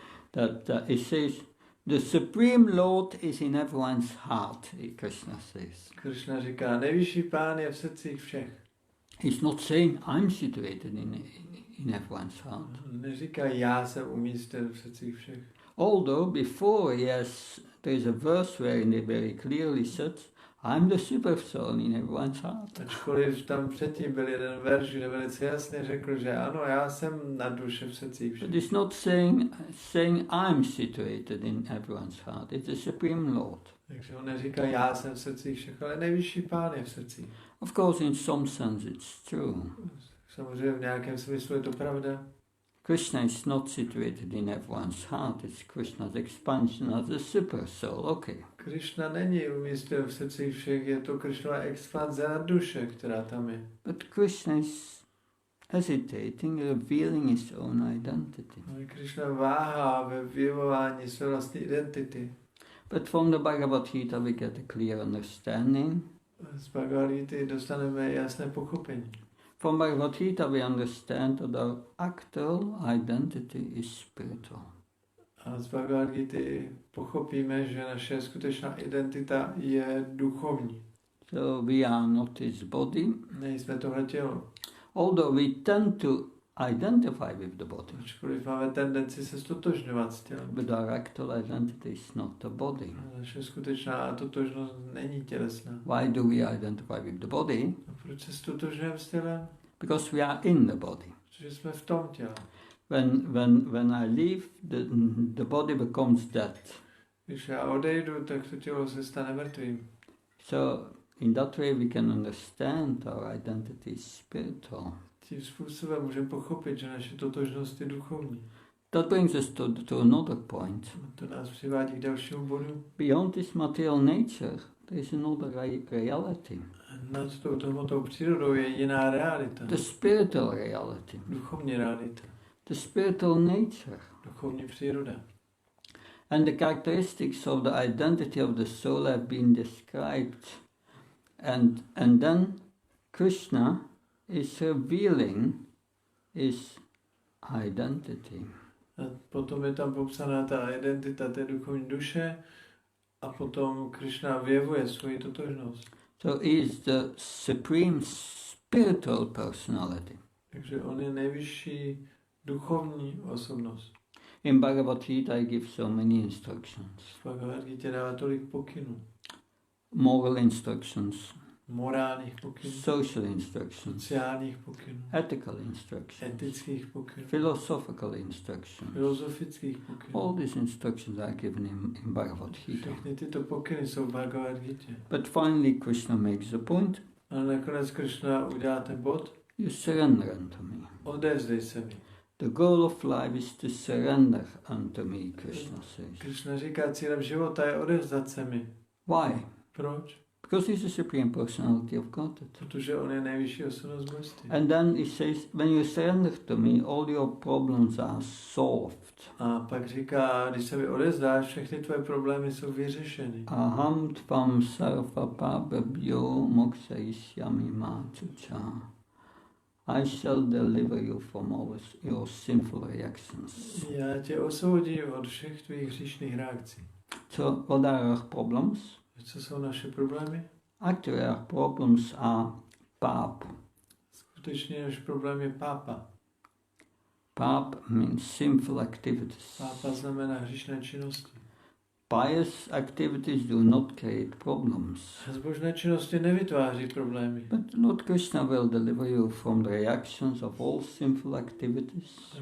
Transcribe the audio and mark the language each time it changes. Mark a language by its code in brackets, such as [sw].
[en] That it says, the Supreme Lord is in everyone's heart, Krishna says. [cs] Krishna říká, nejvyšší Pán je v srdcích všech. [en] He's not saying I'm situated in everyone's heart. [cs] Neříká, já jsem umístěn v srdcích všech. [en] Although before, yes, there is a verse where it very clearly says, I'm the super soul in everyone's heart. [cs] Ačkoliv tam předtím byl jeden verš, kde velice jasně řekl, že ano, já jsem na duše v srdcích všech. [en] But it's not saying I'm situated in everyone's heart. It's the Supreme Lord. [cs] Takže on neříká, já jsem v srdcích všech, ale nejvyšší Pán je v srdcích. [en] Of course, in some sense it's true. [cs] Samozřejmě v nějakém smyslu je to pravda. [en] Krishna is not situated in everyone's heart. It's Krishna's expansion as a super soul. Okay. [cs] Krishna není umístěn v srdcích všech, je to Krishnova expanze na duše, která tam je. [en] But Krishna is hesitating, revealing his own identity. [cs] Krishna váhá ve vyjevování své vlastní identity. [en] But from the Bhagavad Gita we get a clear understanding. [cs] Z Bhagavad Gita dostaneme jasné pochopení. [en] From Bhagavad Gita we understand that our actual identity is spiritual. [cs] A z Bhagavad Gita pochopíme, že naše skutečná identita je duchovní. [en] So we are not his body. [cs] Nejsme tohle tělo. [en] Although we tend to identify with the body. [cs] Ačkoliv máme tendenci se stotožňovat s tělem. [en] But our actual identity is not the body. [cs] Naše skutečná totožnost není tělesná. [en] Why do we identify with the body? [cs] A proč se stotožňujeme s tělem? [en] Because we are in the body. [cs] Protože jsme v tom těle. [en] When I leave, the body becomes dead. [cs] Když já odejdu, tak to tělo se stane mrtvým. [en] So in that way we can understand our identity is spiritual. [cs] Tím způsobem můžeme pochopit, že naše totožnost je duchovní. [en] That brings us to another point. [cs] To nás přivádí k dalšímu bodu. [en] Beyond this material nature, there is another reality. [cs] Nad touto hmotou přírodou je jiná realita. [en] The spiritual reality. [cs] Duchovní realita. [en] The spiritual nature. [cs] Duchovní příroda. [en] And the characteristics of the identity of the soul have been described. And then Krishna is revealing his identity. [cs] A potom je tam popsaná ta identita té duchovní duše a potom Krishna vyjevuje svoji totožnost. [en] So he is the supreme spiritual personality. [cs] Takže on je nejvyšší duchovní osobnost. [en] In Bhagavad Gita I give so many instructions. [cs] V Bhagavad Gita dává tolik pokynů. [en] Moral instructions, [cs] Morálních pokynů, [en] social instructions, [cs] sociálních pokynů, [en] ethical instructions, [cs] etických pokynů, [en] philosophical instructions. [cs] filozofických pokynů. [en] All these instructions are given in Bhagavad Gita. [cs] Všechny tyto pokyny jsou v Bhagavad Gita. [en] But finally Krishna makes a point. [cs] Ale nakonec Krishna udělá ten bod. [en] You surrender unto me. [cs] Odevzdej se mi. [en] The goal of life is to surrender unto me, Krishna says. [cs] Krishna říká, cílem života je odevzdat se mi. [en] Why? [cs] Proč? [en] Because he's the supreme personality of Godhead. [cs] Protože on je nejvyšší osobnost božství. [en] And then he says, when you surrender to me, all your problems are solved. [cs] A pak říká, když se mi odevzdáš, všechny tvoje problémy jsou vyřešeny. [sa] Aham tvam sarva pababhyo mokshaishyami ma chucha. [en] I shall deliver you from all your sinful reactions. [cs] Já tě osvobodím od všech tvých hříšných reakcí. [en] So what are our problems? [cs] Co jsou naše problémy? [en] Actually our problems are pap. [cs] Skutečně náš problém je pápa. [en] Pap means sinful activities. [cs] Pápa znamená hříšné činnosti. [en] Pious activities do not create problems. [cs] Zbožné činnosti nevytváří problémy. [en] But Lord Krishna will deliver you from the reactions of all sinful activities.